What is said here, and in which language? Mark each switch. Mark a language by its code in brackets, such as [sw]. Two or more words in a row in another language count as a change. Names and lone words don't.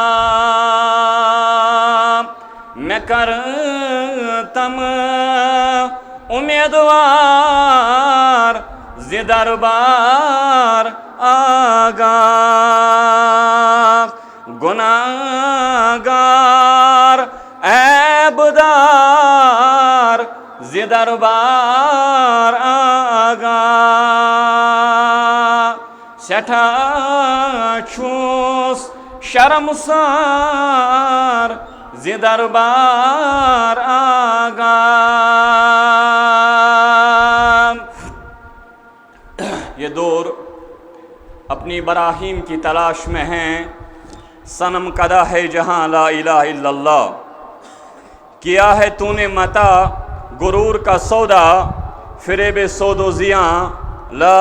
[ks] مےٚ کر تمہٕ امیدوار ز دربار آگا گناہگار عیبدار ز دربار آگا سٹھاہ چھُس شرمسار ز دربار آگا [ur] یہ دور اپنی براہیم کی تلاش میں ہیں صنم کدا ہے جہاں [ar] لا الہ الا [ur] اللہ کیا ہے تو نے متا غرور کا سودا فریب سود و زیاں لا